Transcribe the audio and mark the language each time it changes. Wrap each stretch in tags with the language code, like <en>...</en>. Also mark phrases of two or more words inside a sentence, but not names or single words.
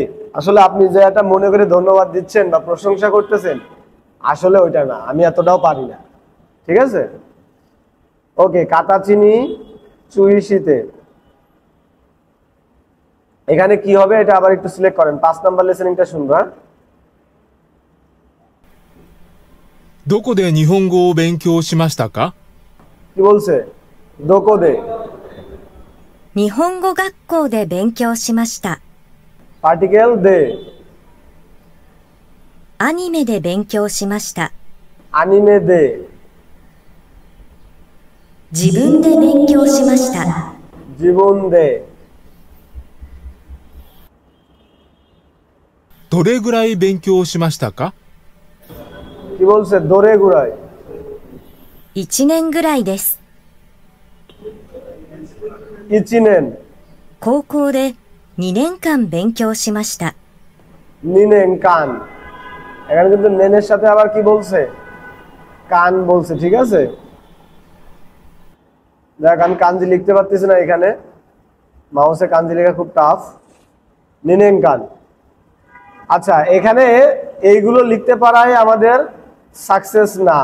<bn>আসলে আপনি যে একটা মনে করে ধন্যবাদ দিচ্ছেন বা প্রশংসা করতেছেন, আসলে ওইটা না, আমি এতটাও পারি না। ঠিক আছে, ওকে।</bn> <ja>かたちに ちゅういして,</ja> <bn>এখানে কি হবে এটা আবার একটু সিলেক্ট করেন। 5 নাম্বার লিসেনিংটা শুনবো। হ্যাঁ,</bn> <ja>どこで日本語を勉強しましたか？</ja> <bn>কি বলছে? দোকোদে,</bn> <ja>日本語学校で勉強しました。</ja> <bn>পার্টিকেল দে,</bn> <ja>アニメで勉強しました。アニメで, 自分で勉強しました。じぶんで. どれぐらい勉強しましたか？</ja> <bn>কি বলছে?</bn> <ja>どれぐらい, 1 年ぐらいです。</ja> <bn>ইচিনেন,</bn> <ja>高校で2年間勉強しました。にねんかん.</ja> <bn>এখানে কিন্তু নেনের সাথে আবার কি বলছে? কান বলছে। ঠিক আছে, দেখ আমি কাঞ্জি লিখতে পারতেছি না, এখানে মাউসে কাঞ্জি লেখা খুব টাফ।</bn> <ja>にねんかん.</ja> <bn>আচ্ছা, এখানে এইগুলো লিখতে পারাই আমাদের সাকসেস না।</bn>